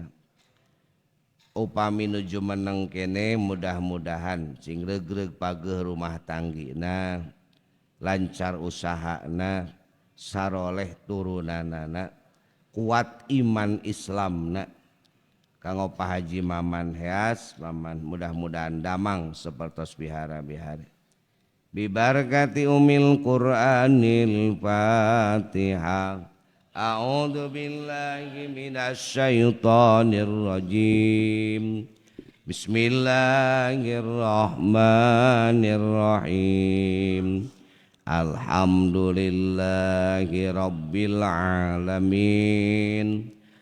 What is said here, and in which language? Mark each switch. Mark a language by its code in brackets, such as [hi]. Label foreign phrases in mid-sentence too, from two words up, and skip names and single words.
[su] Upami nuju meneng kene mudah-mudahan sing regreg pageuh rumah tanggina, lancar usahana, saroleh turunanana, kuat iman Islamna. Kanggo Pak Haji Maman Heas, Maman mudah-mudahan damang sapertos bihara-bihari. [ar] ببركة أم القرآن الفاتحة. أعوذ بالله من الشيطان الرجيم. بسم الله الرحمن الرحيم. الحمد لله رب العالمين.